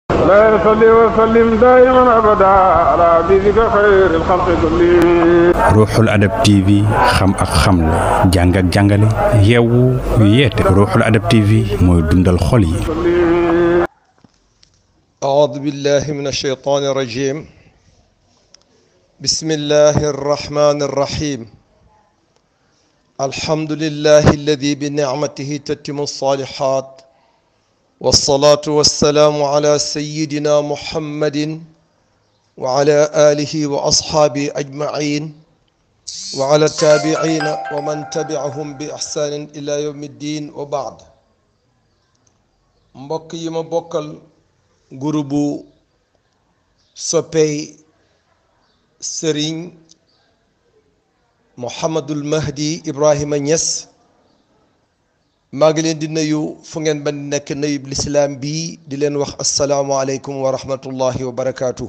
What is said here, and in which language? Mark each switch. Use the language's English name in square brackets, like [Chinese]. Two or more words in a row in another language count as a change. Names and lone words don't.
[Arabic] لا يصلي وسلم دائما ابدا على حبيبك خير الخلق كلهم. [Wolof] Ruuxul Adab TV xam ak xamle jàng ak jàngale yeewu yeete Ruuxul Adab TV mooy dundal xol yi. [Arabic] أعوذ بالله من الشيطان الرجيم. بسم الله الرحمن الرحيم. الحمد لله الذي بنعمته تتم الصالحات، والصلاة والسلام على سيدنا محمد وعلى آله وأصحابه أجمعين وعلى التابعين ومن تبعهم بإحسان إلى يوم الدين وبعد. [Wolof] mbokk yi ma bokkal groupe soppey Serigne Mouhamadul Mahdi Ibrahima Niass, maa ngi leen di nuyu fu ngeen ba nekk nuyub lislaam bii di leen wax [Arabic] السلام عليكم ورحمة الله وبركاته.